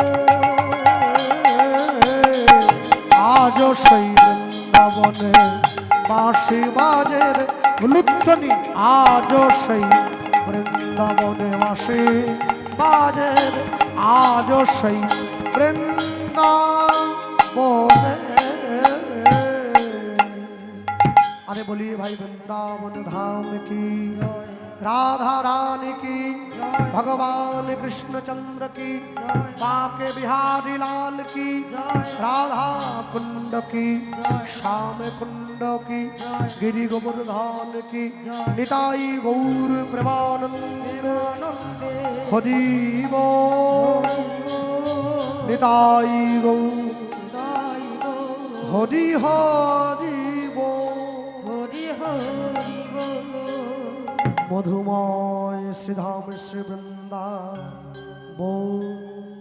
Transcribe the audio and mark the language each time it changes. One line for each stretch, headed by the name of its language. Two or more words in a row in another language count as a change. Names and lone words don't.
Bangla: আজও সেই বৃন্দাবনে বাঁশি বাজে রে লুৎফনি আজও সেই বৃন্দাবনে বাঁশি বাজে রে আজও সেই বৃন্দাবনে আরে তাহলে বলি ভাই বৃন্দাবন ধাম কি জয়
Hindi: राधा रानी की जय भगवान कृष्णचंद्र की जय बाके बिहारी लाल की जय राधा कुंड की जय श्याम कुंड की जय गिरि गोवर्धन की जय निताई गौर प्रेमानंद देवानंदे हरिबो हरि बोल निताई गौर जय बोल हरि हरिबो हरि हरि बोल मधुमय श्रीधाम श्री वृंदा बो